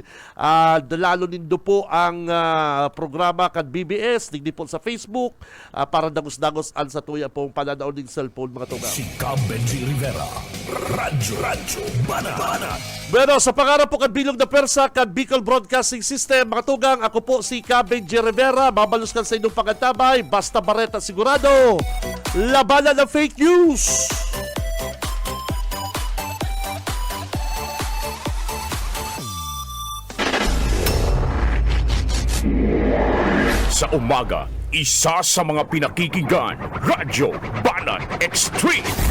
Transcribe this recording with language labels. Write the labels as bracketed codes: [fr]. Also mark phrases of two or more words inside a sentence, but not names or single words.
[bik] Dalalo nindo po ang programa kan BBS, digdi po sa Facebook, para dagos-dagos an sa tuya pong pananaon ng cellphone, mga tugang. Si Cab Benji Rivera. Radyo Banat. Bueno, sa pangarap po kan Bilog na Persa, kan Bicol Broadcasting System, mga tugang, ako po si Cab Benji Rivera, mabalus kan sa inyong pangantabay, basta bareta sigurado, labanan ng fake news! [tl] Sa umaga, isa sa mga pinakikinggan, Radyo Banat Extreme.